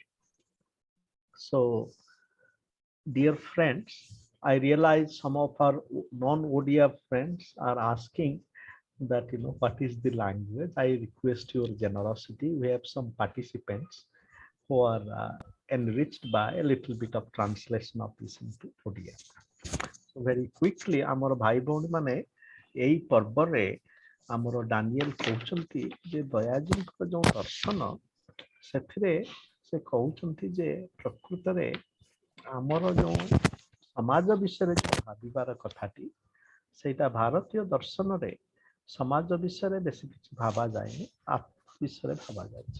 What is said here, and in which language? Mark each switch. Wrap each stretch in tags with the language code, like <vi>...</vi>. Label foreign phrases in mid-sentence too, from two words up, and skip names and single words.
<en>So, dear friends, I realize some of our non-ODF friends are asking that what is the language. I request your generosity. We have some participants who are enriched by a little bit of translation of this into Odia. So very quickly</en> <or>ଆମର ଭାଇ ଭଉଣୀ ମାନେ ଏଇ ପର୍ବରେ ଆମର ଡାନିଏଲ କହୁଛନ୍ତି ଯେ ଦୟାଜୀଙ୍କର ଯୋଉ ଦର୍ଶନ ସେଥିରେ ସେ କହୁଛନ୍ତି ଯେ ପ୍ରକୃତରେ ଆମର ଯୋଉ ସମାଜ ବିଷୟରେ ଭାବିବାର କଥାଟି ସେଇଟା ଭାରତୀୟ ଦର୍ଶନରେ ସମାଜ ବିଷୟରେ ବେଶୀ କିଛି ଭାବା ଯାଏନି, ଆତ୍ମ ବିଷୟରେ ଭାବା ଯାଇଛି।</or>